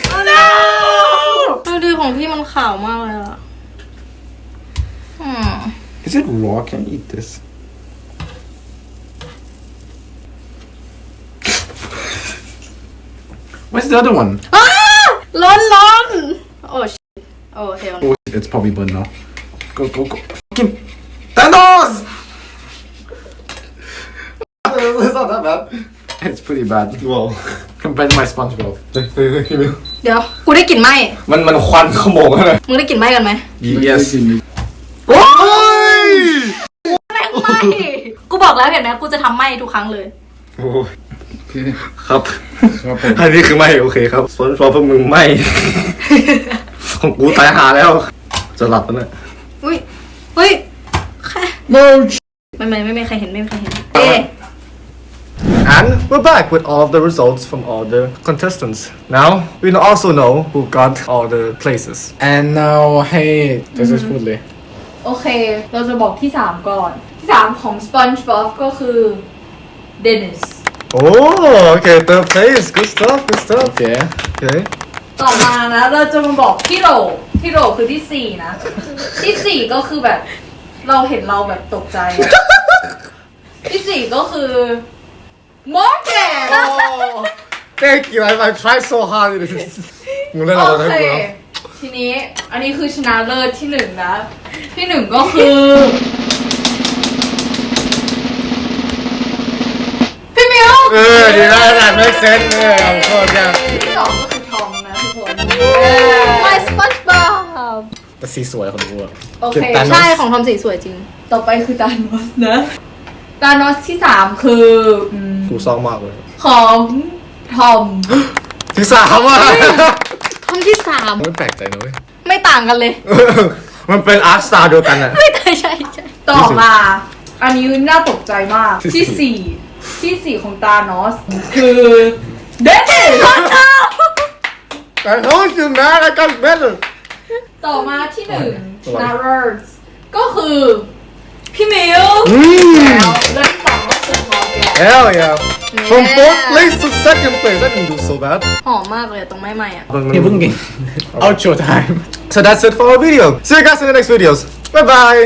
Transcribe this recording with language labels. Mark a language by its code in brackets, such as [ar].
[th] no ดูดีของพี่มันขาวมากเลยอ่ะ [en] Is it raw? Can I eat this? Where's the other one? [th] ร้อนโอ้ shit โอ้ [en] hell no Oh, it's probably burnt now. Go. Fucking Thanos! It's not that bad. It's pretty bad Wow. compared to my SpongeBob. [th] เฮ้ยพี่มิว เดี๋ยว กูได้กลิ่นไหม มันควันขโมงเลย มึงได้กลิ่นไหมกันไหม [en] Yes. [th] โอ้ย แรงไหมกูบอกแล้วเห็นไหมกูจะทำไหมทุกครั้งเลย โอ้ย [en] Okay. [th] ครับ ครับผม อันนี้คือไม่โอเคครับส่วนฟอร์พวกมึงไม่ ของกูตายหาแล้ว จะหลับแล้วเนี่ย อุ้ยแค่ [en] No. [th] ไม่มีใครเห็นเอ๊ะ [en] And we're back with all of the results from all the contestants. Now we also know who got all the places. And now, hey, this is food [th] เลย โอเค เราจะบอกที่ 3 ก่อน ที่ 3 ของ SpongeBob ก็คือ Dennis [en] Oh, okay, third place. Good stuff. Okay. Okay. [th] ต่อมานะเราจะมาบอกพี่โหลคือที่ 4 นะ ที่ 4 ก็คือแบบ เราเห็นเราแบบตกใจอะที่ 4 ก็คือมอร์แกน [en] Thank you I tried so hard [th] มึงเล่น โอ เราได้ เค กูแล้ว ทีนี้อันนี้คือชนะเลิศที่ 1 นะ ที่ 1 ก็คือ พี่มิว ดีแล้วนะ make sense เอาโคตรยัง ที่ 2 ก็คือทอมนะทุกคน [en] My SpongeBob [th] แต่สีสวยคนดูอะ โอเค ใช่ของทอมสีสวยจริง ต่อไปคือตานอสนะตานอสที่ 3 คือ กูซองมากเลย ของทอม ที่สามอ่ะ ทอมที่ ไม่แปลกใจนะเว้ย 3 ไม่ต่างกันเลย มันเป็นอาร์ตสไตล์เดียวกันอะ ไม่ใช่ใช่ ต่อมา อันนี้น่าตกใจมาก ที่ 4 ของตานอส คือเดนิส [en] แต่ told you man I got better [th] ต่อมาที่ 1 ชนะเลิศก็คือพี่มิวแล้วและที่ 2 ก็คือทอมแก [en] Hell yeah from fourth place to second place I didn't do so bad [th] หอมมากเลยตรงไม้ๆอ่ะ อย่าเพิ่งกิน [en] outro time So that's it for our video see you guys in the next videos bye bye